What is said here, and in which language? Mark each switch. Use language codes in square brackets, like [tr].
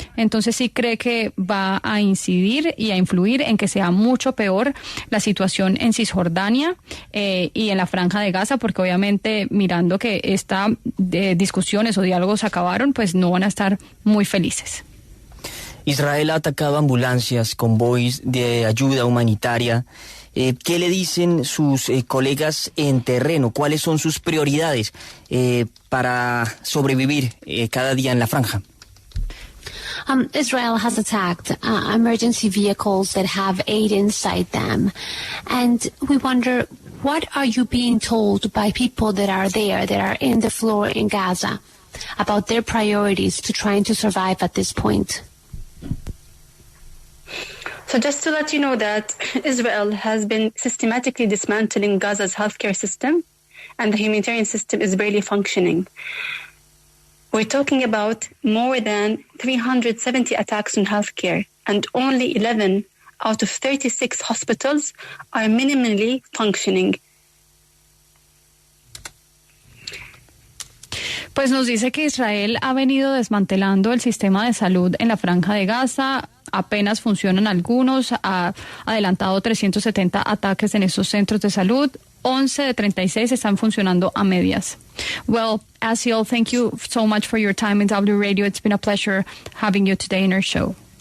[es] Entonces sí cree que va a incidir y a influir en que sea mucho peor la situación en Cisjordania y en la Franja de Gaza, porque obviamente mirando que estas discusiones o diálogos acabaron, pues no van a estar muy felices. Israel ha atacado ambulancias, convoys de ayuda humanitaria. ¿Qué le dicen sus colegas en terreno? ¿Cuáles son sus prioridades para sobrevivir cada día en la franja? [en] Israel has attacked emergency vehicles that have aid inside them. And we wonder, what are you being told by people that are there, that are in the floor in Gaza, about their priorities to trying to survive at this point? So just to let you know that Israel has been systematically dismantling Gaza's healthcare system, and the humanitarian system is barely functioning. We're talking about more than 370 attacks on healthcare, and only 11 out of 36 hospitals are minimally functioning. [es] Pues nos dice que Israel ha venido desmantelando el sistema de salud en la Franja de Gaza. Apenas funcionan algunos, ha adelantado 370 ataques en estos centros de salud. 11 de 36 están funcionando a medias. [en] Well, Aseel, thank you so much for your time in W Radio. It's been a pleasure having you today in our show.